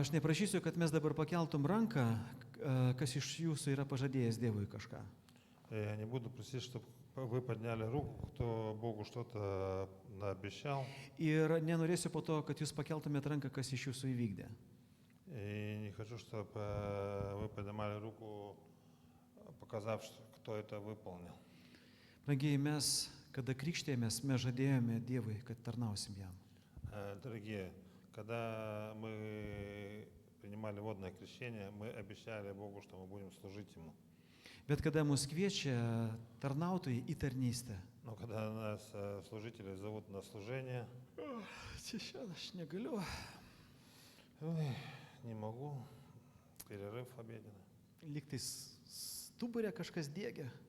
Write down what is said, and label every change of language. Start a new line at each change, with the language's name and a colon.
Lithuanian: Aš neprašysiu, kad mes dabar pakeltum ranką, kas iš jūsų yra pažadėjęs Dievui kažką.
Russian: Я не буду просить, чтобы вы подняли руку, кто Богу что-то наобещал.
Lithuanian: Ir nenorėsiu po to, kad jūs pakeltumėt ranką, kas iš jūsų įvykdė.
Russian: И не хочу, чтобы вы поднимали руку, показав, кто это выполнил.
Lithuanian: Brangiai, mes, kada krikštėjomės, mes žadėjome Dievui, kad tarnausim jam.
Russian: Дорогие, когда мы принимали водное крещение, мы обещали Богу, что мы будем служить Ему.
Lithuanian: Bet kada mus kviečia tarnautojai į tarnystę,
Russian: Но когда нас служители зовут на служение,
Lithuanian: Šiandien aš negaliu.
Russian: ой, не могу, перерыв обеденный,
Lithuanian: Lygtais stuburė kažkas dėgia.